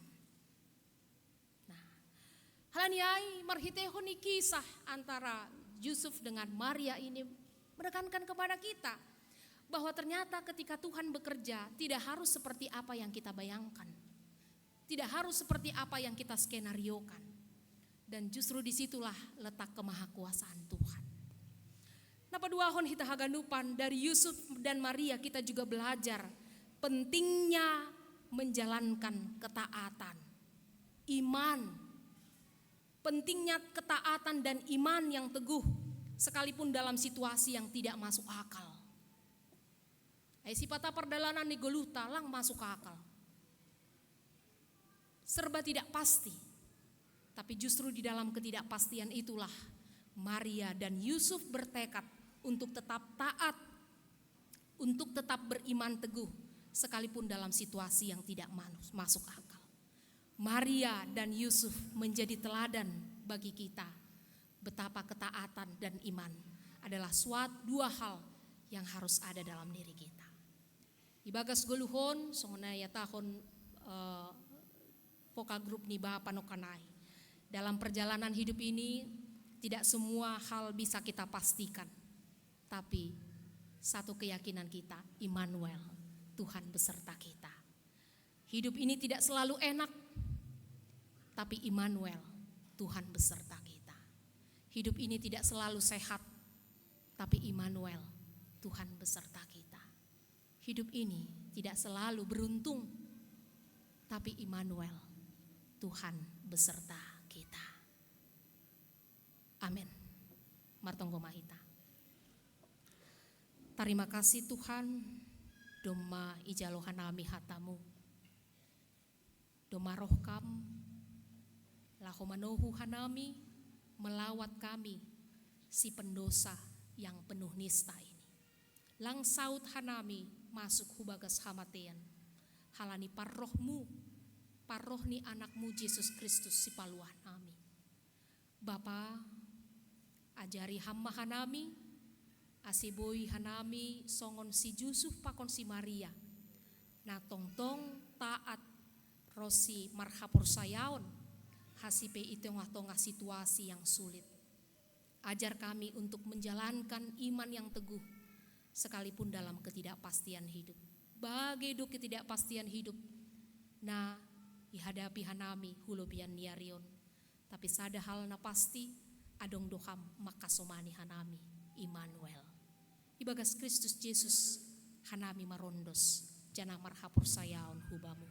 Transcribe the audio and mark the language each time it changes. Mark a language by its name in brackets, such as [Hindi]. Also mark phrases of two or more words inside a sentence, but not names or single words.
[Indonesian] Nah, [Batak Simalungun] halaniai marhitehoni [Indonesian] kisah antara Yusuf dengan Maria ini menekankan kepada kita bahwa ternyata ketika Tuhan bekerja tidak harus seperti apa yang kita bayangkan. Tidak harus seperti apa yang kita skenariokan. Dan justru disitulah letak kemahakuasaan Tuhan. Nah, paduahon kita haganupan dari Yusuf dan Maria kita juga belajar pentingnya menjalankan ketaatan, iman. Pentingnya ketaatan dan iman yang teguh sekalipun dalam situasi yang tidak masuk akal. [Batak Simalungun] Sipata perdalanan ni goluta lang [Indonesian] masuk akal. Serba tidak pasti. Tapi justru di dalam ketidakpastian itulah Maria dan Yusuf bertekad untuk tetap taat, untuk tetap beriman teguh sekalipun dalam situasi yang tidak masuk akal. Maria dan Yusuf menjadi teladan bagi kita betapa ketaatan dan iman adalah dua hal yang harus ada dalam diri kita. [Batak Simalungun] Ibagas goluhon songonaya tahun vokal grup ni Bapa Nokanai. [Indonesian] Dalam perjalanan hidup ini Tidak semua hal bisa kita pastikan, tapi satu keyakinan kita, Immanuel, Tuhan beserta kita. Hidup ini tidak selalu enak, tapi Immanuel, Tuhan beserta kita. Hidup ini tidak selalu sehat, tapi Immanuel, Tuhan beserta kita. Hidup ini tidak selalu beruntung, tapi Immanuel, Tuhan beserta kita. Amin. [Batak Simalungun] Martonggo mahita. [Indonesian] Terima kasih Tuhan, [Batak Simalungun] doma ijalohanami hatamu. Doma rohkam, lahomanohu hanami, [Indonesian] melawat kami, si pendosa yang penuh nista ini. [Batak Simalungun] Lang saut hanami, masuk hubagas hamatean. Halani parrohni anakmu Yesus Kristus si paluan nami. Bapa, ajari hamba hanami, asiboi hanami songon si Yusuf pakon si Maria. Na tongtong taat rosi marhapur sayaon, hasipe itengah-tengah [Indonesian] situasi yang sulit. Ajar kami untuk menjalankan iman yang teguh, sekalipun dalam ketidakpastian hidup. [Batak Simalungun] Bagaido [Indonesian] ketidakpastian hidup, [Batak Simalungun] nah dihadapi hanami hulubian niarion. Tapi sada hal na pasti, adong doham makasomani hanami, Immanuel. Ibagas Kristus Yesus hanami marondos, jana marhapur sayaon hubamu.